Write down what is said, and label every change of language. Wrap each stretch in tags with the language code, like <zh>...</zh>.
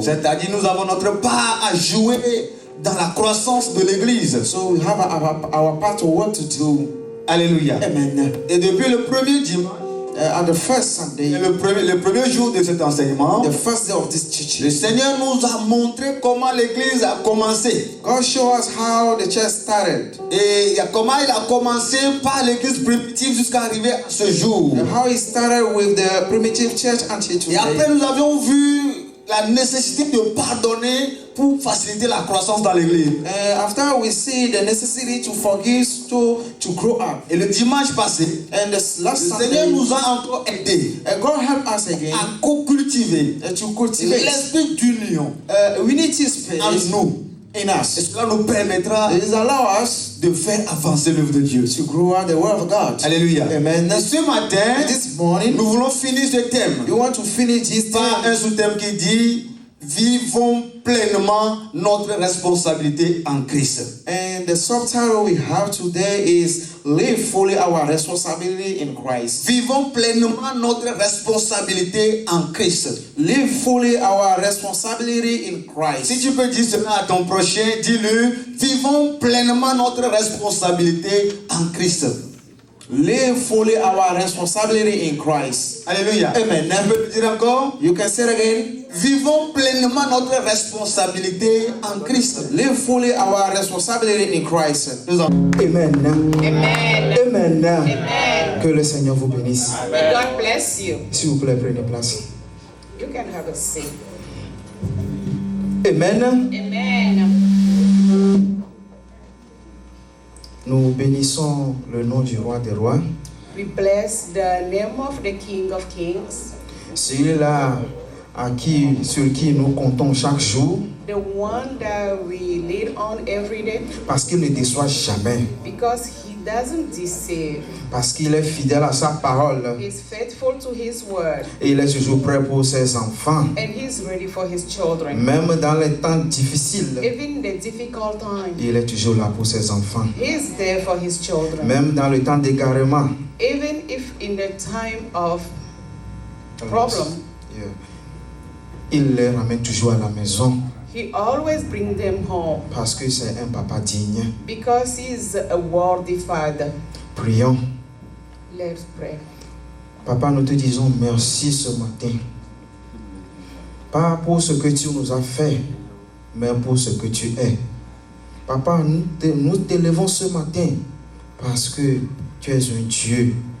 <fr>C'est-à-dire, nous avons notre part à jouer dans la croissance de l'Église.</fr> <en>So we have our part of what to do. Alléluia. Amen.</en> <fr>Et depuis le premier dimanche,</fr> <en>On the first Sunday,</en> <fr>le premier jour de cet enseignement,</fr> <en>the first day of this</en> <fr>le</fr> <en>teaching,</en> <fr>Seigneur nous a montré comment l'Église a commencé.</fr> <en>God showed us how the church started.</en> <fr>Et comment il a commencé par l'Église primitive jusqu'à arriver à ce jour.</fr> <en>And how it started with the primitive church until</en> <fr>Et après,</fr> <en>today.</en> <fr>nous avions vu la nécessité de pardonner pour faciliter la croissance dans l'Église.</fr> <en>After we see the necessity to forgive, to grow up.</en> <fr>Et le dimanche passé,</fr> <en>And this last</en> <fr>le Seigneur</fr> <en>Sunday,</en> <fr>nous a encore aidés</fr> <en>God helped us again</en> <fr>à co-cultiver</fr> <en>to cultivate</en> <fr>l'esprit d'union</fr> <en>unity</en> <fr>en</fr> <en>spirit</en> <fr>nous.</fr> <en>in</en> <fr>Et</fr> <en>us.</en> <fr>cela nous permettra</fr> <en>It allows us</en> <fr>de faire avancer l'œuvre de Dieu.</fr> <en>to grow out the word of God. Alléluia. Amen.</en> <fr>Et ce matin,</fr> <en>This morning,</en> <fr>nous voulons finir ce thème</fr> <en>we want to finish this</en> <fr>par un</fr> <en>thing</en> <fr>sous-thème qui dit vivons pleinement notre responsabilité en Christ.</fr> <en>and the subtitle we have today is live fully our responsibility in Christ.</en> <fr>Vivons pleinement notre responsabilité en Christ.</fr> <en>Live fully our responsibility in Christ.</en> <fr>Si tu peux dire cela à ton prochain, dis-le, vivons pleinement notre responsabilité en Christ.</fr> <en>Live fully our responsibility in Christ. Alléluia. Amen.</en> <fr>Tu peux le dire encore?</fr> <en>You can say it again.</en> <fr>Vivons pleinement notre responsabilité en Christ.</fr> <en>Live fully our responsibility in Christ.</en> <fr>Nous avons- Amen. Amen. Amen. Amen. Que le Seigneur vous bénisse.</fr> <en>May God bless you.</en> <fr>S'il vous plaît, prenez place.</fr> <en>You can have a seat. Amen. Amen.</en> <fr>Nous bénissons le nom du roi des rois.</fr> <en>We bless the name of the King of Kings,</en> <fr>Celui-là sur qui nous comptons chaque jour,</fr> <en>the one that we lead on every day,</en> <fr>parce qu'il ne déçoit jamais,</fr> <en>because he doesn't deceive.</en> <fr>parce qu'il est fidèle à sa parole</fr> <en>He's faithful to his word,</en> <fr>et il est toujours prêt pour ses enfants.</fr> <en>and he's ready for his children.</en> <fr>Même dans les temps difficiles,</fr> <en>Even in the difficult time,</en> <fr>il est toujours là pour ses enfants.</fr> <en>he's there for his children.</en> <fr>Même dans le temps d'égarement,</fr> <en>Even if in the time of problem,</en> <fr>yeah, il les ramène toujours à la maison</fr> <en>he always brings them home,</en> <fr>parce que c'est un papa digne.</fr> <en>because he's a worthy father.</en> <fr>Prions.</fr> <en>Let's pray.</en> <fr>Papa, nous te disons merci ce matin. Pas pour ce que tu nous as fait, mais pour ce que tu es. Papa, nous t'élevons ce matin parce que tu es un Dieu.</fr>